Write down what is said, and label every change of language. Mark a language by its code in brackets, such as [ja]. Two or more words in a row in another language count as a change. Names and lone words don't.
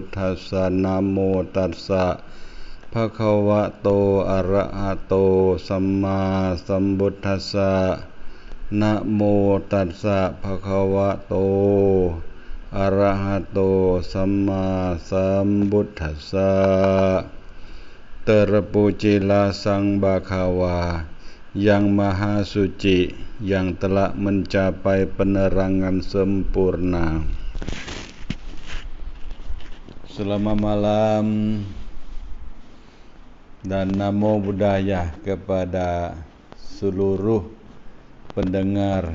[pi] ธัสสะนะโมตัสสะภะคะวะโตอะระหะโตสัมมาสัมพุทธัสสะนะโมตัสสะภะคะวะโตอะระหะโตสัมมาสัมพุทธัสสะ [id] Terpujilah Sang Bhagawa yang Maha Suci, yang telah mencapai penerangan sempurna. Selamat malam dan [pi] namo buddhaya [id] kepada seluruh pendengar.